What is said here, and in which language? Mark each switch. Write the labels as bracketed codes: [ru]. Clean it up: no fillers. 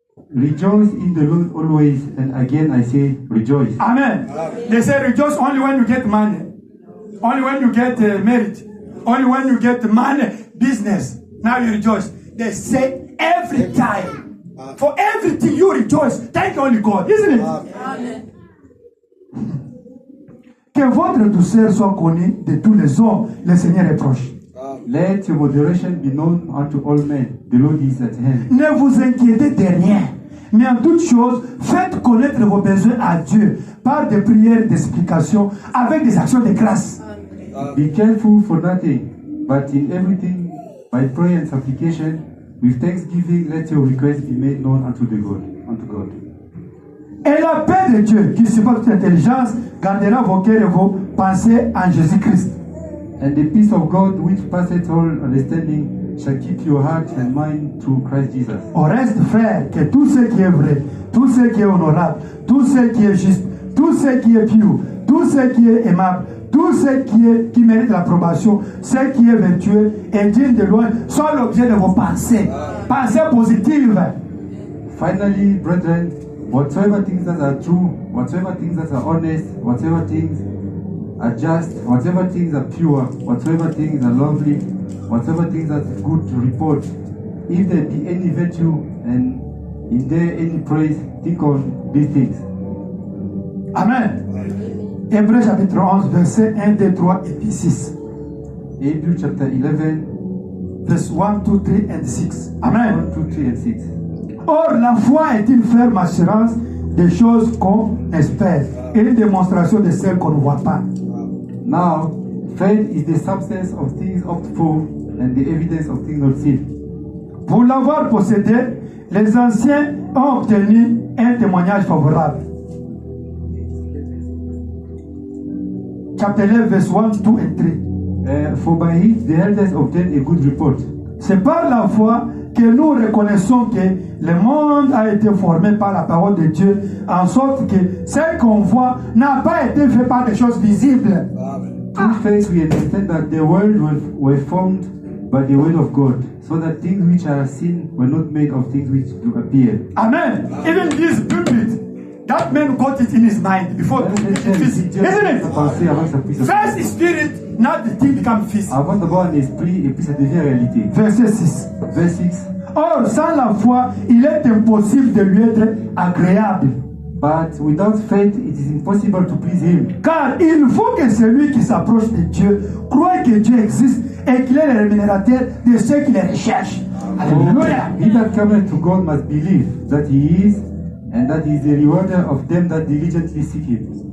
[en] Rejoice in the Lord always, and again I say rejoice. Amen. They say rejoice only when you get money, only when you get married, only when you get money, business. Now you rejoice. They say every time, for everything you rejoice. Thank only God, isn't it? Amen. [fr] Que votre douceur soit connue de tous les hommes, le Seigneur est proche. [en] Let your moderation be known unto all men. The Lord is at hand. [fr] Ne vous inquiétez de rien, mais en toutes choses, faites connaître vos besoins à Dieu par des prières d'explication avec des actions de grâce. [en] Be careful for nothing, but in everything, by prayer and supplication, with thanksgiving, let your requests be made known unto God. [fr] Et la paix de Dieu, qui supporte toute intelligence, gardera vos cœurs et vos pensées en Jésus-Christ. [en] And the peace of God, which passeth all understanding, shall keep your heart and mind through Christ Jesus. [fr] Au reste, frère, que tout ce qui est vrai, tout ce qui est honorable, tout ce qui est juste, tout ce qui est pur, tout ce qui est aimable, tout ce qui mérite l'approbation, ce qui est vertueux et digne de loin, soit l'objet de vos pensées. Pensées positives. [en] Finally, brethren, whatsoever things that are true, whatsoever things that are honest, whatsoever things are just, whatever things are pure, whatever things are lovely, whatever things are good to report, if there be any virtue and is there any praise, think on these things. Amen. [fr] Hébreux chapitre 11, verset 1, 2, 3 et puis 6. [en] Hebrews chapter 11, Verse 1, 2, 3 and 6. Amen. 1, 2, 3 and 6. [fr] Or, la foi est une ferme assurance des choses qu'on espère et une démonstration de celles qu'on ne voit pas. [en] Now, faith is the substance of things hoped for and the evidence of things not seen. [fr] Pour l'avoir possédé, les anciens ont obtenu un témoignage favorable. [en] Chapter 11, verse 1, 2 and 3. For by it the elders obtained a good report. [fr] C'est par la foi que nous reconnaissons que le monde a été formé par la parole de Dieu, en sorte que ce qu'on voit n'a pas été fait par des choses visibles. [en] Through faith we understand that the world were formed by the word of God, so that things which are seen were not made of things which do appear. Amen. Even this pulpit, that man got it in his mind before to make it physical. Isn't it? First spirit, now the thing becomes physical. [fr] Avant d'avoir un esprit et puis ça devient réalité. Verset 6. Verset 6. Or, sans la foi, il est impossible de lui être agréable. [en] But without faith, it is impossible to please Him. [fr] Car il faut que celui qui s'approche de Dieu croie que Dieu existe et qu'il est le rémunérateur de ceux qui le recherchent. Alléluia. [en] He that cometh to God must believe that He is, and that He is the rewarder of them that diligently seek Him.